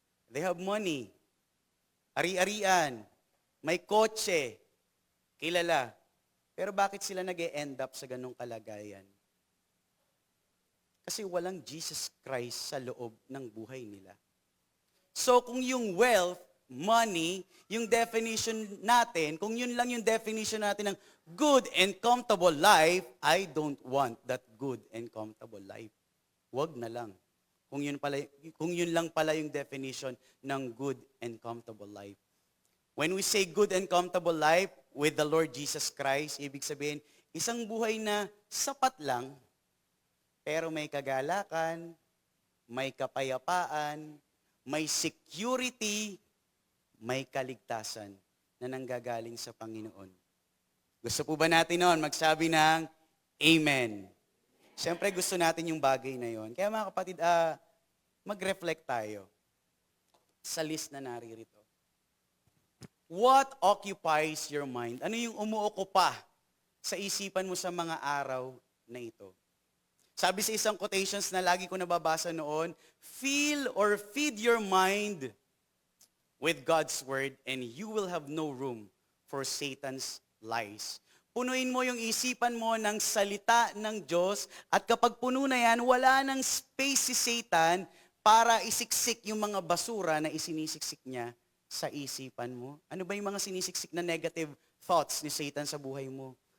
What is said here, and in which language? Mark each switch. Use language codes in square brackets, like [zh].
[en] They have money, ari-arian, may kotse, kilala. [tl] Pero bakit sila nag-e-end up sa ganong kalagayan? Kasi walang Jesus Christ sa loob ng buhay nila. [en] So kung yung wealth, money, yung definition natin, kung yun lang yung definition natin ng good and comfortable life, I don't want that good and comfortable life. [tl] Wag na lang. Kung yun lang pala yung definition ng [en] good and comfortable life. When we say good and comfortable life with the Lord Jesus Christ, [tl] ibig sabihin, isang buhay na sapat lang, pero may kagalakan, may kapayapaan, may security, may kaligtasan na nanggagaling sa Panginoon. Gusto po ba natin noon magsabi ng Amen? Siyempre gusto natin yung bagay na yon. Kaya mga kapatid, mag-reflect tayo sa list na naririto. [en] What occupies your mind? [tl] Ano yung umuokupa sa isipan mo sa mga araw na ito? Sabi sa isang quotations na lagi ko nababasa noon, [en] feel or feed your mind with God's word and you will have no room for Satan's lies. [tl] Punuin mo yung isipan mo ng salita ng Diyos at kapag puno na yan, wala nang space si Satan para isiksik yung mga basura na isinisiksik niya sa isipan mo. Ano ba yung mga sinisiksik na negative thoughts ni Satan sa buhay mo?